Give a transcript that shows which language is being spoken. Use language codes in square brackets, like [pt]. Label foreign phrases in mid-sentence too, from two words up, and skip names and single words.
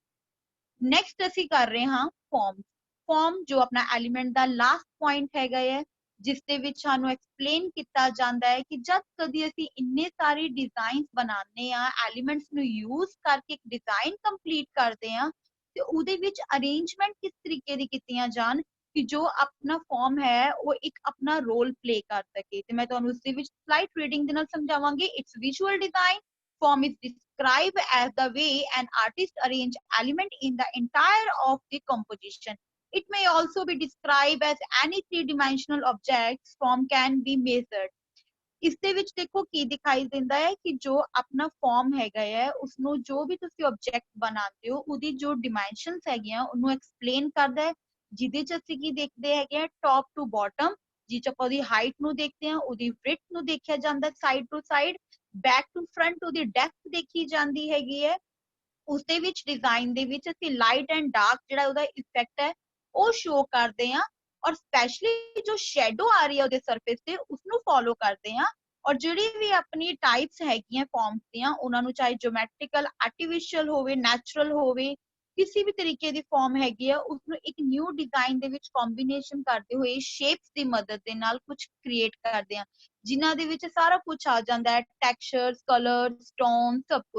[pa] ਨੈਕਸਟ ਅਸੀ ਕਰ ਰਹੇ ਹਾਂ ਫਾਰਮ। ਫਾਰਮ ਜੋ ਅਪਣਾ ਐਲੀਮੈਂਟ ਕਾ [en] last point [pa] ਹੈ ਜਿਸ ਦੇ ਵਿਚ ਸਾਨੂ ਐਕਸਪਲੇਨ ਕੀਆ ਜਾਤਾ ਹੈ ਕਿ ਜਬ ਕਭੀ ਅਸੀ ਇੰਨੇ ਸਾਰੇ ਡਿਜ਼ਾਈਨ ਬਣਾਨੇ ਆ ਐਲੀਮੈਂਟਸ ਨੂ ਯੂਜ਼ ਕਰਕੇ ਇਕ [en] design complete [pa] ਕਰਤੇ ਹੈਂ ਤੋ ਉਹਦੇ ਵਿਚ ਅਰੇਂਜਮੈਂਟ ਕਿਸ ਤਰੀਕੇ ਦੀ ਕੀਤੀਆਂ ਜਾਣ ਕਿ ਜੋ ਅਪਣਾ ਫਾਰਮ ਹੈ ਵੋ ਇਕ ਅਪਣਾ [en] role play [pa] ਕਰ ਸਕੇ। ਤੋ ਮੈਂ ਤੁਹਾਨੂ ਉਸ ਦੇ ਵਿਚ [en] slide reading [pa] ਦੇ ਨਾਲ ਸਮਝਾਵਾਂਗੀ। [en] It's visual design form is described as the way an artist arrange element in the entire of the composition. It may also be described as any three-dimensional objects form can be measured. [pa] ਇਸ ਦੇ ਵਿੱਚ ਦੇਖੋ ਕੀ ਦਿਖਾਈ ਦਿੰਦਾ ਹੈ ਕਿ ਜੋ ਆਪਣਾ ਫਾਰਮ ਹੈਗਾ ਹੈ ਉਸਨੂੰ ਜੋ ਵੀ ਤੁਸੀਂ ਆਬਜੈਕਟ ਬਣਾਉਂਦੇ ਹੋ ਉਹਦੀ ਜੋ ਡਾਈਮੈਂਸ਼ਨਸ ਹੈਗੀਆਂ ਉਹਨੂੰ ਐਕਸਪਲੇਨ ਕਰਦਾ ਹੈ ਜਿਹਦੇ ਚ ਅਸੀਂ ਕੀ ਦੇਖਦੇ ਹੈਗੇ ਆ [en] top to bottom [pa] ਜਿਹ ਚ ਆਪਾਂ ਉਹਦੀ ਹਾਈਟ ਨੂੰ ਦੇਖਦੇ ਹਾਂ ਉਹਦੀ ਵਿਡਥ ਨੂੰ ਦੇਖਿਆ ਜਾਂਦਾ [en] side to side back to front [pa] ਉਹਦੀ ਡੈਪਥ ਦੇਖੀ ਜਾਂਦੀ ਹੈਗੀ ਹੈ। ਉਸ ਦੇ ਵਿੱਚ ਡਿਜ਼ਾਈਨ ਦੇ ਵਿੱਚ ਅਸੀਂ [en] light and dark [pa] ਜਿਹੜਾ ਉਹਦਾ ਇਫੈਕਟ ਹੈ ਉਹ ਸ਼ੋ ਕਰਦੇ ਆ ਔਰ ਸਪੈਸ਼ਲੀ ਜੋ ਸ਼ੈਡੋ ਆ ਰਹੀ ਹੈ ਉਹਦੇ ਸਰਫੇਸ ਤੇ ਉਸ ਨੂੰ ਫੋਲੋ ਕਰਦੇ ਆ ਔਰ ਜਿਹੜੀ ਵੀ ਆਪਣੀ ਟਾਈਪਸ ਹੈਗੀਆਂ ਫਾਰਮਸ ਦੀਆਂ ਉਹਨਾਂ ਨੂੰ ਚਾਹੇ [en] geometrical artificial [pa] ਹੋਵੇ ਨੈਚੁਰਲ ਹੋਵੇ ਕਿਸੇ ਵੀ ਤਰੀਕੇ ਦੀ ਫਾਰਮ ਹੈਗੀ ਆ ਉਸ ਨੂੰ ਇੱਕ [en] new design [pa] ਦੇ ਵਿੱਚ ਕੰਬੀਨੇਸ਼ਨ ਕਰਦੇ ਹੋਏ ਸ਼ੇਪਸ ਦੀ ਮਦਦ ਦੇ ਨਾਲ ਕੁਝ ਕ੍ਰੀਏਟ ਕਰਦੇ ਆ ਜਿਨ੍ਹਾਂ ਦੇ ਵਿੱਚ ਸਾਰਾ ਕੁਝ ਆ ਜਾਂਦਾ ਹੈ [en] textures colors tone [pa] ਸਭ ਕੁਝ।